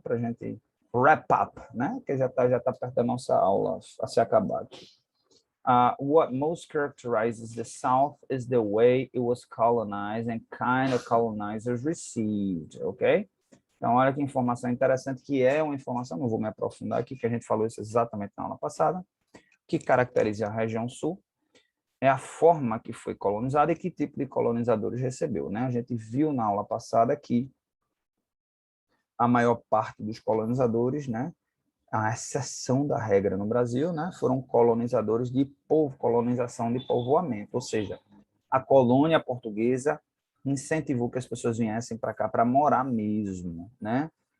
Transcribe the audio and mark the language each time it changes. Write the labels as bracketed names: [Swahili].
[Portuguese] Para a gente [English] wrap up, [Portuguese] né? Que já tá perto da nossa aula a se acabar aqui. [English] What most characterizes the South is the way it was colonized and kind of colonizers received, ok? [Portuguese] Então, olha que informação interessante, que é uma informação, não vou me aprofundar aqui, que a gente falou isso exatamente na aula passada, que caracteriza a região sul, é a forma que foi colonizada e que tipo de colonizadores recebeu, né? A gente viu na aula passada que a maior parte dos colonizadores, né, a exceção da regra no Brasil, né, foram colonizadores de colonização de povoamento, ou seja, a colônia portuguesa incentivou que as pessoas viessem para cá para morar mesmo, né?